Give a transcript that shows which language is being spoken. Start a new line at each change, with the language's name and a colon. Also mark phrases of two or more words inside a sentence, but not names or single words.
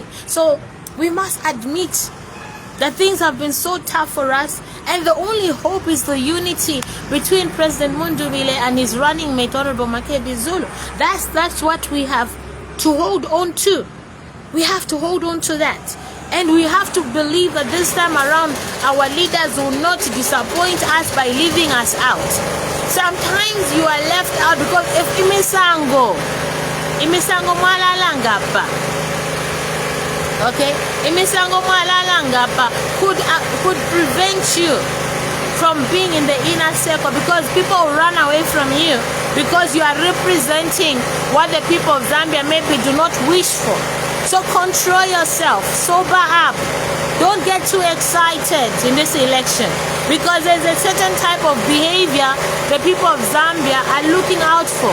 English: So we must admit that things have been so tough for us, and the only hope is the unity between President Mundubile and his running mate, Honorable Makebi Zulu. That's what we have to hold on to. We have to hold on to that. And we have to believe that this time around, our leaders will not disappoint us by leaving us out. Sometimes you are left out because if
Bemba: imisango mwalalangapa,
English: okay,
Bemba: imisango mwalalangapa
English: could prevent you from being in the inner circle, because people will run away from you because you are representing what the people of Zambia maybe do not wish for. So control yourself, sober up. Don't get too excited in this election, because there's a certain type of behavior the people of Zambia are looking out for.